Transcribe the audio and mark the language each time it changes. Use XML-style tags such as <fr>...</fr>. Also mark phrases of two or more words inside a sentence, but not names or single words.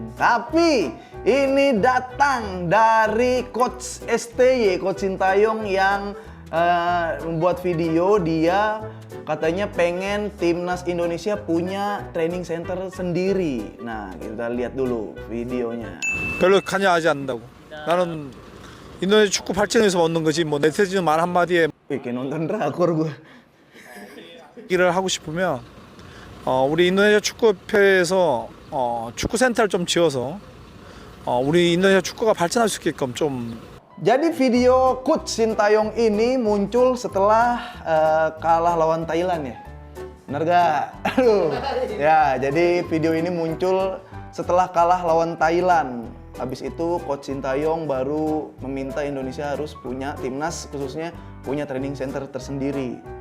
<id>Tapi ini datang dari Coach STY, Coach Sintayong yang membuat video. Dia katanya pengen timnas Indonesia punya</id> <en>training center</en> <id>sendiri. Nah, kita lihat dulu videonya.</id> <ko>별로 관여하지 않는다고. 나는 인도네시아 축구 발전에서 얻는 거지 뭐 네티즌 말 한마디에</ko> <id>Wih, kayak nonton drakor gue.</id> <ko>얘기를 하고 싶으면 우리 인도네시아 축구협회에서 축구 센터를 좀 지어서 우리 인도네시아 축구가 발전할 수 있게끔 좀.</ko> <id>Jadi video Coach Sintayong ini muncul setelah kalah lawan Thailand ya? Bener gak? Aduh. Ya, jadi video ini muncul setelah kalah lawan Thailand. Habis itu Coach Sintayong baru meminta Indonesia harus punya timnas, khususnya punya</id> <en>training center</en> <id>tersendiri.</id>